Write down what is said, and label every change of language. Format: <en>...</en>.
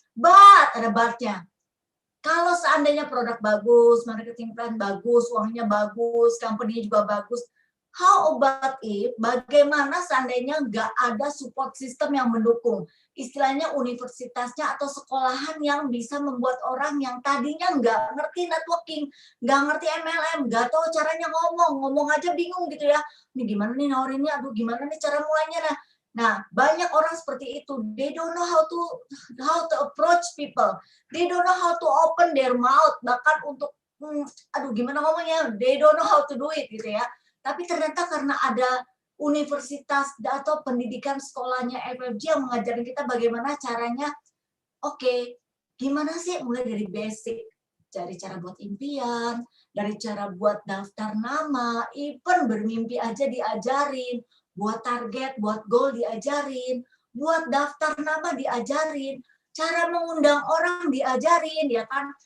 <id>But, ada but-nya. Kalau seandainya produk bagus, marketing plan bagus, uangnya bagus, company-nya juga bagus,</id> <en>how about if</en> <id>bagaimana seandainya nggak ada support system yang mendukung? Istilahnya universitasnya atau sekolahan yang bisa membuat orang yang tadinya nggak ngerti networking, nggak ngerti MLM, nggak tahu caranya ngomong aja bingung gitu ya. Ini gimana nih nawarinnya, aduh gimana nih cara mulainya. Nah, banyak orang seperti itu.</id> <en>They don't know how to approach people. They don't know how to open their mouth.</en> <id>Bahkan untuk, aduh gimana ngomongnya,</id> <en>they don't know how to do it</en> <id>gitu ya. Tapi ternyata karena ada universitas atau pendidikan sekolahnya FFG yang mengajarin kita bagaimana caranya, oke, gimana sih mulai dari basic, dari cara buat impian, dari cara buat daftar nama, even bermimpi aja diajarin, buat target, buat goal diajarin, buat daftar nama diajarin, cara mengundang orang diajarin, ya kan?</id>